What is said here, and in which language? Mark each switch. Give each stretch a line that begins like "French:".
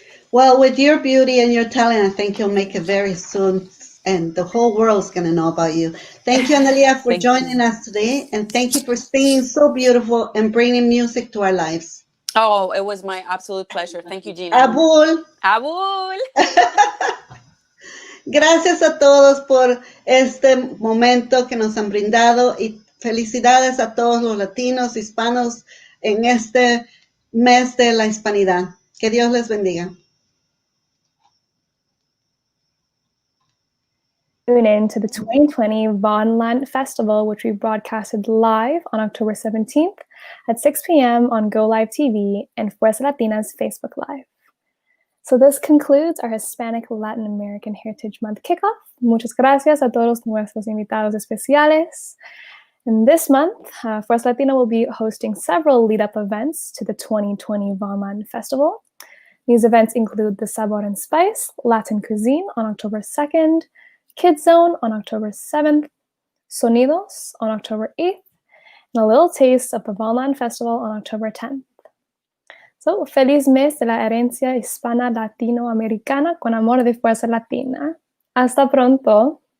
English: Well, with your beauty and your talent, I think you'll make it very soon, and the whole world's going to know about you. Thank you, Ana Lia, for joining us today, and thank you for singing so beautiful and bringing music to our lives. Oh, it was my absolute pleasure. Thank you, Gina. Abul. Abul.
Spanish: Gracias a todos por este momento que nos han brindado y felicidades a todos los latinos, hispanos en este mes de la hispanidad. Que Dios les bendiga.
English: Tune in to the 2020 Vonland Festival, which we broadcasted live on October 17th at 6 p.m. on Go Live TV and Fuerza Latina's Facebook Live. So this concludes our Hispanic-Latin American Heritage Month kickoff.
Spanish: Muchas gracias a todos nuestros invitados especiales.
English: And this month, Fuerza Latina will be hosting several lead-up events to the 2020 Vonland Festival. These events include the Sabor and Spice Latin Cuisine on October 2nd, Kids Zone on October 7th, Sonidos on October 8th, and a little taste of the Vonland Festival on October 10th.
Spanish: So, feliz mes de la herencia hispana latinoamericana con amor de Fuerza Latina. Hasta pronto.